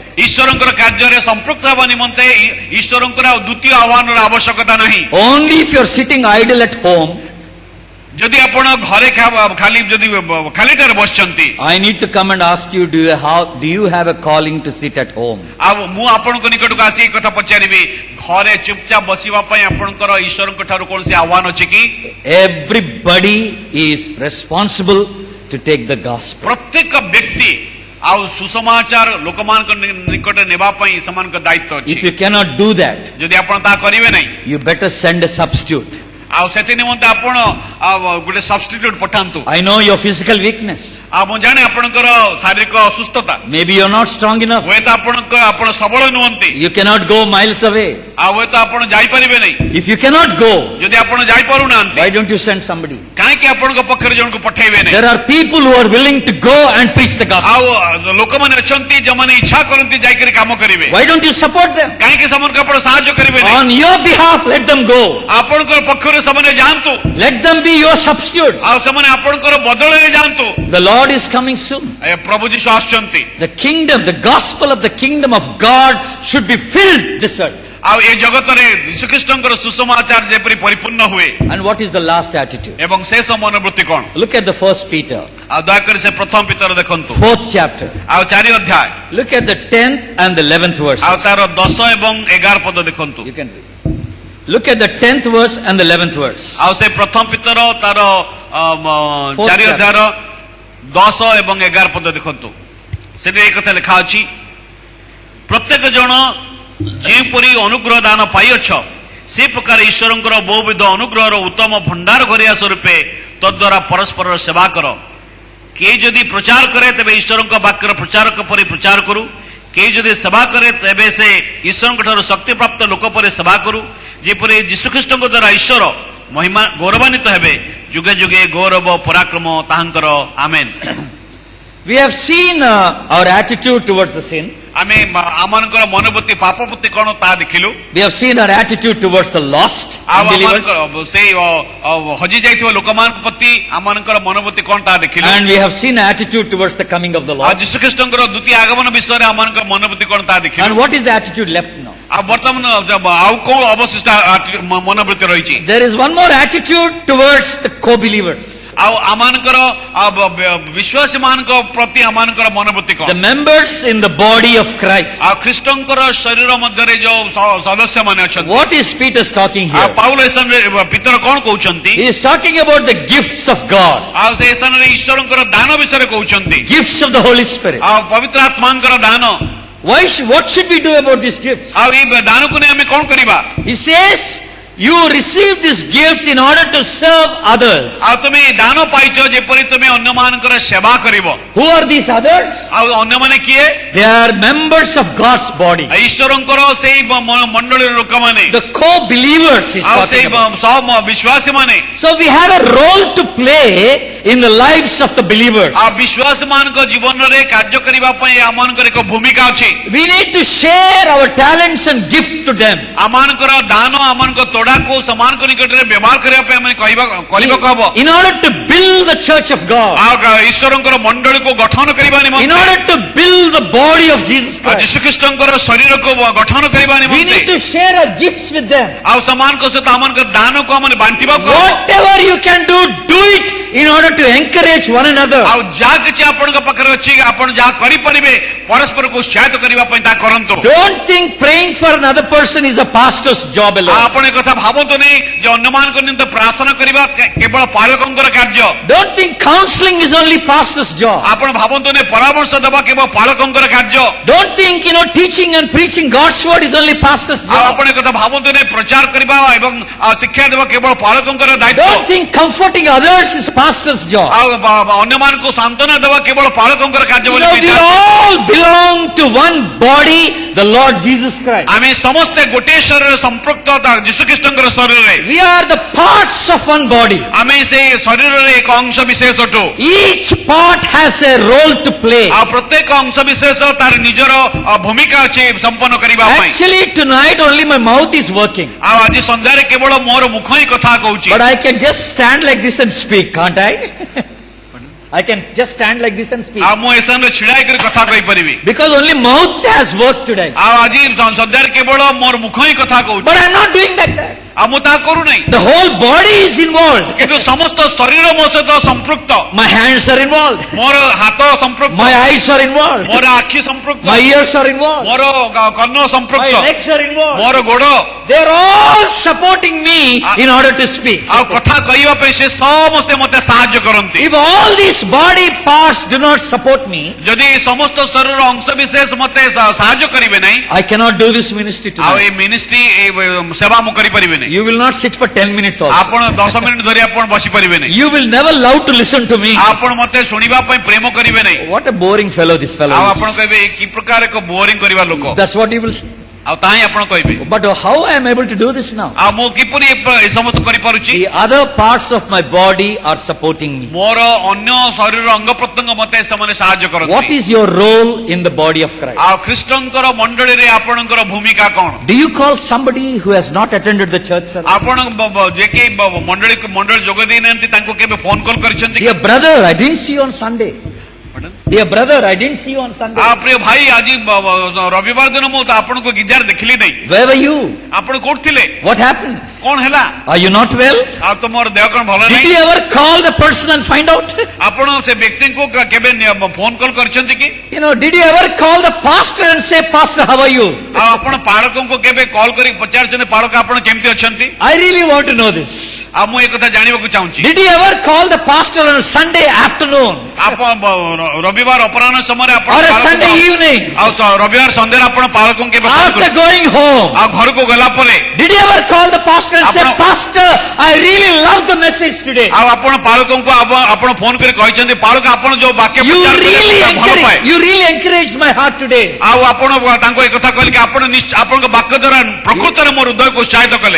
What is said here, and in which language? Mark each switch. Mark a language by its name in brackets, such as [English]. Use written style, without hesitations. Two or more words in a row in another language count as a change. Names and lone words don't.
[Odia] ଈଶ୍ୱରଙ୍କର କାର୍ଯ୍ୟରେ ସମ୍ପୃକ୍ତ ହେବା ନିମନ୍ତେ ଈଶ୍ୱରଙ୍କର ଆଉ ଦ୍ୱିତୀୟ ଆହ୍ୱାନର ଆବଶ୍ୟକତା ନାହିଁ। [English] Only if you're sitting idle at home, [Odia] ଯଦି ଆପଣ ଘରେ ଖାଲିଟାରେ ବସିଛନ୍ତି, [English] I need to come and ask you, do you have a calling to sit at home? [Odia] ଆଉ ମୁଁ ଆପଣଙ୍କ ନିକଟକୁ ଆସି ଏ କଥା ପଚାରିବି, ଘରେ ଚୁପଚାପ ବସିବା ପାଇଁ ଆପଣଙ୍କର ଈଶ୍ୱରଙ୍କ ଠାରୁ କୌଣସି ଆହ୍ୱାନ ଅଛି କି? [English] Everybody is responsible to take the gospel. [Odia] ପ୍ରତ୍ୟେକ ବ୍ୟକ୍ତି ଆଉ ସୁସମାଚାର ଲୋକମାନଙ୍କ ନିକଟରେ ନେବା ପାଇଁ ସେମାନଙ୍କ ଦାୟିତ୍ୱ ଅଛି। [English] If you cannot do that, [Odia] ଯଦି ଆପଣ ତାହା କରିବେ ନାହିଁ, [English] you better send a substitute. [Odia] ଆଉ ସେଥି ନିମନ୍ତେ ଆପଣ ଗୋଟେ ସବଷ୍ଟିଟ୍ୟୁଟ ପଠାନ୍ତୁ। [English] I know your physical weakness. [Odia] ଆଉ ମୁଁ ଜାଣେ ଆପଣଙ୍କର ଶାରୀରିକ ଅସୁସ୍ଥତା, [English] Maybe you're not strong enough. [Odia] ହୁଏତ ଆପଣ ସବଳ ନୁହନ୍ତି, [English] You cannot go miles away. [Odia] ଆଉ ହୁଏତ ଆପଣ ଯାଇପାରିବେ ନାହିଁ। [English] If you cannot go, [Odia] ଯଦି ଆପଣ ଯାଇପାରୁନାହାନ୍ତି, [English] why don't you send somebody? [Odia] କାହିଁକି ଆପଣଙ୍କ ପକ୍ଷରେ ଜଣକୁ ପଠେଇବେ ନାହିଁ? [English] There are people who are willing to go and preach the gospel. [Odia] ଆଉ ଲୋକମାନେ ଅଛନ୍ତି ଯେଉଁମାନେ ଇଚ୍ଛା କରନ୍ତି ଯାଇକରି କାମ କରିବେ, [English] Why don't you support them? [Odia] କାହିଁକି ସେମାନଙ୍କୁ ଆପଣ ସାହାଯ୍ୟ କରିବେ ନାହିଁ? [English] On your behalf, let them go. [Odia] ଆପଣଙ୍କ ପକ୍ଷରୁ ସେମାନେ ଯାଆନ୍ତୁ [English] Let them be your substitutes. [Odia] ଆଉ ସେମାନେ ଆପଣଙ୍କର ବଦଳରେ ଯାଆନ୍ତୁ [English] The Lord is coming soon. [Odia] ଏ ପ୍ରଭୁ ଯୀଶୁ ଆସୁଛନ୍ତି [English] The kingdom, the gospel of the kingdom of God should be filled this earth. [Odia] ଆଉ ଏ ଜଗତରେ ଯୀଶୁଖ୍ରୀଷ୍ଟଙ୍କର ସୁସମାଚାର ଯେପରି ପରିପୂର୍ଣ୍ଣ ହୁଏ [English] And what is the last attitude? [Odia] ଏବଂ ଶେଷ ମନୋବୃତ୍ତି କଣ [English] Look at the first Peter, [Odia] ଆଉ ଦୟାକରି ସେ ପ୍ରଥମ ପିତର ଦେଖନ୍ତୁ [English] 4th chapter. [Odia] ଆଉ 4 ଅଧ୍ୟାୟ [English] Look at the 10th and the 11th verse. [Odia] ଆଉ ତାର 10 ଏବଂ 11 ପଦ ଦେଖନ୍ତୁ [English] You can read. Look at the 10th verse and the 11th verse. [Odia] ଆଉ ସେ ପ୍ରଥମ ପିତର ତାର 4 [English] Fourth [Odia] ଅଧ୍ୟାୟର 10 ଏବଂ 11 ପଦ ଦେଖନ୍ତୁ ସେଠି এই କଥା ଲେଖା ଅଛି ପ୍ରତ୍ୟେକ ଜଣ ଯେଉଁପରି ଅନୁଗ୍ରହ ଦାନ ପାଇଅଛ ସେ ପ୍ରକାର ଈଶ୍ୱରଙ୍କର ବହୁବିଧ ଅନୁଗ୍ରହର ଉତ୍ତମ ଭଣ୍ଡାର ଘରିଆ ସ୍ୱରୂପେ ତଦ୍ୱାରା ପରସ୍ପରର ସେବା କର କିଏ ଯଦି ପ୍ରଚାର କରେ ତେବେ ଈଶ୍ୱରଙ୍କ ବାକ୍ୟର ପ୍ରଚାରକ ପରି ପ୍ରଚାର କରୁ କିଏ ଯଦି ସେବା କରେ ତେବେ ସେ ଈଶ୍ୱରଙ୍କ ଠାରୁ ଶକ୍ତିପ୍ରାପ୍ତ ଲୋକ ପରି ସେବା କରୁ ଯେପରି ଯୀଶୁଖ୍ରୀଷ୍ଟଙ୍କ ଦ୍ୱାରା ଈଶ୍ୱର ମହିମା ଗୌରବାନ୍ୱିତ ହେବେ ଯୁଗେ ଯୁଗେ ଗୌରବ ପରାକ୍ରମ ତାହାଙ୍କର ଆମେନ୍ [English] We have seen our attitude towards the sin. [Odia] ଆମେ ଆମମାନଙ୍କର ମନୋବୃତ୍ତି ପାପ ପ୍ରତି କଣ ତାହା ଦେଖିଲୁ [English] We have seen our attitude towards the lost [Odia] ଆଉ [English] unbelievers. [Odia] ଆମମାନଙ୍କର ସେଇ ହଜି ଯାଇଥିବା ଲୋକମାନଙ୍କ ପ୍ରତି ଆମମାନଙ୍କର ମନୋବୃତ୍ତି କଣ ତାହା ଦେଖିଲୁ [English] And we have seen attitude towards the coming of the [Odia] ଆଉ [English] Lord. [Odia] ଯୀଶୁଖ୍ରୀଷ୍ଟଙ୍କର ଦ୍ୱିତୀୟ ଆଗମନ ବିଷୟରେ ଆମମାନଙ୍କର ମନୋବୃତ୍ତି କଣ ତାହା ଦେଖିଲୁ [English] And what is the attitude left now? [Odia] ଆଉ ବର୍ତ୍ତମାନ ଆଉ କୋଉ ଅବଶିଷ୍ଟ ମନୋବୃତ୍ତି ରହିଛି [English] There is one more attitude towards the co-believers. [Odia] ଆଉ ଆମମାନଙ୍କର ବିଶ୍ୱାସୀ ମାନଙ୍କ ପ୍ରତି ଆମମାନଙ୍କର ମନୋବୃତ୍ତି କଣ [English] The members in the body of Christ. [Odia] ଆଉ ଖ୍ରୀଷ୍ଟଙ୍କର ଶରୀର ମଧ୍ୟରେ ଯୋଉ ସଦସ୍ୟ ମାନେ ଅଛନ୍ତି [English] What is Peter talking [Odia] ଆଉ [English] here? [Odia] ପାଉଲ ଏ ସ୍ଥାନରେ ପିତର କଣ କହୁଛନ୍ତି [English] He is talking about the gifts of God, [Odia] ଆଉ ସେ ସ୍ଥାନରେ ଈଶ୍ୱରଙ୍କର ଦାନ ବିଷୟରେ କହୁଛନ୍ତି [English] gifts of the Holy Spirit. [Odia] ଆଉ ପବିତ୍ର ଆତ୍ମାଙ୍କର ଦାନ [English] What should we do about these gifts? [Odia] ଆଉ ଏଇ ଦାନକୁ ନେଇ ଆମେ କଣ କରିବା [English] He says, you receive these gifts in order to serve others. [Odia] ଆଉ ତୁମେ ଏଇ ଦାନ ପାଇଛ ଯେପରି ତୁମେ ଅନ୍ୟମାନଙ୍କର ସେବା କରିବ [English] Who are these others? [Odia] ଆଉ ଅନ୍ୟମାନେ କିଏ [English] They are members of God's body. [Odia] ଈଶ୍ୱରଙ୍କର ସେଇ ମଣ୍ଡଳୀର ଲୋକମାନେ [English] The co-believers is [Odia] ଆଉ [English] talking [Odia] ସେଇ [English] about. [Odia] ସହ ବିଶ୍ୱାସୀ ମାନେ [English] So we have a role to play in the lives of the believers. [Odia] ଆଉ ବିଶ୍ୱାସୀ ମାନଙ୍କ ଜୀବନରେ କାର୍ଯ୍ୟ କରିବା ପାଇଁ ଆମମାନଙ୍କର ଏକ ଭୂମିକା ଅଛି [English] We need to share our talents and gift to them. [Odia] ଆମମାନଙ୍କର ଦାନ ଆମମାନଙ୍କ ତୋଡ଼ାକୁ ସେମାନଙ୍କ ନିକଟରେ ବ୍ୟବହାର କରିବା ପାଇଁ ଆମେ କରିବାକୁ ହବ [English] In order to build the church of God. [Odia] ଆଉ ଈଶ୍ୱରଙ୍କର ମଣ୍ଡଳୀକୁ ଗଠନ କରିବା [English] In [Odia] ନିମନ୍ତେ [English] order to build the body of Jesus [Odia] ଆଉ [English] Christ. [Odia] ଯୀଶୁଖ୍ରୀଷ୍ଟଙ୍କର ଶରୀରକୁ ଗଠନ କରିବା [English] We [Odia] ନିମନ୍ତେ [English] need to share our gifts with them. [Odia] ଆଉ ସେମାନଙ୍କ ସହିତ ଆମମାନଙ୍କ ଦାନକୁ ଆମେ ବାଣ୍ଟିବାକୁ ହବ [English] Whatever you can do it in order to encourage one another. [Odia] ଆଉ ଯାହା କିଛି ଆପଣଙ୍କ ପାଖରେ ଅଛି ଆପଣ ଯାହା କରିପାରିବେ ପରସ୍ପରକୁ ଉତ୍ସାହିତ କରିବା ପାଇଁ ତାହା କରନ୍ତୁ [English] Don't think praying for another person is a pastor's job [Odia] ଆଉ [English] alone. [Odia] ଆପଣ ଏ କଥା ଭାବନ୍ତୁନି ଯେ ଅନ୍ୟମାନଙ୍କ ନିମନ୍ତେ ପ୍ରାର୍ଥନା କରିବା କେବଳ ପାଳକଙ୍କର କାର୍ଯ୍ୟ [English] Don't think counseling is only pastor's job. [Odia] ଆପଣ ଭାବନ୍ତୁନି ପରାମର୍ଶ ଦେବା କେବଳ ପାଳକଙ୍କର କାର୍ଯ୍ୟ [English] Don't think, teaching and preaching God's word is only pastor's [Odia] ଆଉ [English] job. [Odia] ଆପଣ ଏ କଥା ଭାବନ୍ତୁନି ପ୍ରଚାର କରିବା ଏବଂ ଶିକ୍ଷା ଦେବା କେବଳ ପାଳକଙ୍କର ଦାୟିତ୍ୱ [English] Don't think comforting others is pastor's job. [Odia] ଆଉ ଅନ୍ୟମାନଙ୍କୁ ସାନ୍ତ୍ୱନା ଦେବା କେବଳ ପାଳକଙ୍କର କାର୍ଯ୍ୟ ବୋଲି [English] We all belong to one body, the Lord Jesus Christ. [Odia] ଆମେ ସମସ୍ତେ ଗୋଟିଏ ଶରୀରରେ ସମ୍ପୃକ୍ତ ଯୀଶୁଖ୍ରୀଷ୍ଟଙ୍କର ଶରୀରରେ [English] We are the parts of one body. [Odia] ଆମେ ସେଇ ଶରୀରରେ ଏକ ଅଂଶ ବିଶେଷ ଅଟୁ [English] Each part has a role to play. [Odia] ଆଉ ପ୍ରତ୍ୟେକ ଅଂଶ ବିଶେଷ ତାର ନିଜର ଭୂମିକା ଅଛି ସମ୍ପନ୍ନ କରିବା ପାଇଁ [English] Actually, tonight only my mouth is working. [Odia] ଆଉ ଆଜି ସନ୍ଧ୍ୟାରେ କେବଳ ମୋର ମୁଖ ହିଁ କଥା କହୁଛି [English] But I can just stand like this and speak, can't I? I can just stand like this and speak. [Odia] ଆଉ ମୁଁ ଏ ସ୍ଥାନରେ ଛିଡା ହେଇକରି କଥା କହିପାରିବି [English] Because only mouth has worked today. [Odia] ଆଉ ଆଜି ସନ୍ଧ୍ୟାରେ କେବଳ ମୋର ମୁଖ ହିଁ କଥା କହୁଛି [English] But I'm not doing like that. [Odia] ଆଉ ମୁଁ ତାହା କରୁନାହିଁ [English] The whole body is involved. [Odia] କିନ୍ତୁ ସମସ୍ତ ଶରୀର ମୋ ସହିତ ସମ୍ପୃକ୍ତ [English] My hands are involved. [Odia] ମୋର ହାତ ସମ୍ପୃକ୍ତ [English] My eyes are involved. [Odia] ମୋର ଆଖି ସମ୍ପୃକ୍ତ [English] My ears are involved. [Odia] ମୋର କର୍ଣ୍ଣ [English] My [Odia] ସମ୍ପୃକ୍ତ [English] legs are involved. [Odia] ମୋର ଗୋଡ [English] They're all supporting me in order to speak. [Odia] ଆଉ କଥା କହିବା ପାଇଁ ସେ ସମସ୍ତେ ମତେ ସାହାଯ୍ୟ କରନ୍ତି [English] If all these body parts do not support me, [Odia] ଯଦି ସମସ୍ତ ଶରୀରର ଅଂଶ ବିଶେଷ ମତେ ସାହାଯ୍ୟ କରିବେ ନାହିଁ [English] I cannot do this ministry [Odia] ଆଉ [English] tonight. [Odia] ଏଇ ମିନିଷ୍ଟ୍ରି ସେବା ମୁଁ କରିପାରିବି ନାହିଁ [English] You will not sit for 10 minutes also. [Odia] ଆପଣ 10 ମିନିଟ ଧରି ଆପଣ ବସିପାରିବେ ନାହିଁ [English] You will never love to listen to me. [Odia] ଆପଣ ମତେ ଶୁଣିବା ପାଇଁ ପ୍ରେମ କରିବେ ନାହିଁ [English] What a boring fellow this fellow [Odia] ଆଉ [English] is. [Odia] ଆପଣ କହିବେ କି ପ୍ରକାର ଏକ ବୋରିଂ କରିବା ଲୋକ [English] That's what you will say. [Odia] ଆଉ ତାହିଁ ଆପଣ କହିବେ [English] But how I am able to do this now? [Odia] ଆଉ ମୁଁ କିପରି ଏ ସମସ୍ତ କରିପାରୁଛି [English] The other parts of my body are supporting me. [Odia] ମୋର ଅନ୍ୟ ଶରୀର ଅଙ୍ଗ ପ୍ରତ୍ୟଙ୍ଗ ମତେ ସେମାନେ ସାହାଯ୍ୟ [English] What [Odia] କରନ୍ତି [English] is your role in the body of Christ? [Odia] ଆଉ ଖ୍ରୀଷ୍ଟଙ୍କର ମଣ୍ଡଳୀରେ ଆପଣଙ୍କର ଭୂମିକା କଣ [English] Do you call somebody who has not attended the church service? [Odia] ଆପଣ ଯେ କି ମଣ୍ଡଳୀ ଯୋଗ ଦେଇନାହାନ୍ତି ତାଙ୍କୁ କେବେ [English] phone call [Odia] କରିଛନ୍ତି [English] Dear brother, I didn't see you on Sunday. Dear brother, I didn't see you on Sunday. [Odia] ପ୍ରିୟ ଭାଇ ଆଜି ରବିବାର ଦିନ ମୁଁ ଆପଣଙ୍କୁ ଗିଜାର ଦେଖିଲି ନାହିଁ [English] Where were you? [Odia] ଆପଣ କୋଉଠି ଥିଲେ [English] What happened? [Odia] କଣ ହେଲା [English] Are you not well? [Odia] ଆଉ ତୁମର ଦେହ କଣ ଭଲ [English] Did [Odia] ନାହିଁ [English] you ever call the person and find out? [Odia] ଆପଣ ସେ ବ୍ୟକ୍ତିଙ୍କୁ କେବେ [English] phone call [Odia] କରିଛନ୍ତି କି [English] You know, did you ever call the pastor and say, Pastor, how are you? [Odia] ଆଉ ଆପଣ ପାଳକଙ୍କୁ କେବେ କଲ୍ କରି ପଚାରୁଛନ୍ତି ପାଳକ ଆପଣ କେମିତି ଅଛନ୍ତି [English] I really want to know this. [Odia] ଆଉ ମୁଁ ଏ କଥା ଜାଣିବାକୁ ଚାହୁଁଛି [English] Did you ever call the pastor on Sunday afternoon [Odia] ଆପଣ ରବିବାର ଅପରାହ୍ନ ସମୟରେ ଆପଣ [English] or a [Odia] ପାଳକଙ୍କୁ- [English] Sunday evening [Odia] ଆଉ ରବିବାର ସନ୍ଧ୍ୟାରେ ଆପଣ ପାଳକଙ୍କୁ କେବେ phone [English] after [Odia] କରି- [English] going home? [Odia] ଆଉ ଘରକୁ ଗଲା ପରେ [English] Did you ever call the pastor and say, [Odia] Apna- [English] Pastor, I really love the message today? [Odia] ଆଉ ଆପଣ ପାଳକଙ୍କୁ ଆପଣ ଫୋନ କରି କହିଛନ୍ତି ପାଳକ ଆପଣ ଯୋଉ ବାକ୍ୟ [English] You [Odia] ପ୍ରଚାର କଲେ [English] really [Odia] ସେଟା ଭଲ ପାଏ [English] encouraged my heart today. [Odia] ଆଉ ଆପଣ ତାଙ୍କୁ ଏ କଥା କହିଲେ କି ଆପଣ ଆପଣଙ୍କ ବାକ୍ୟ ଦ୍ୱାରା ପ୍ରକୃତରେ ମୋ ହୃଦୟକୁ ଉତ୍ସାହିତ କଲେ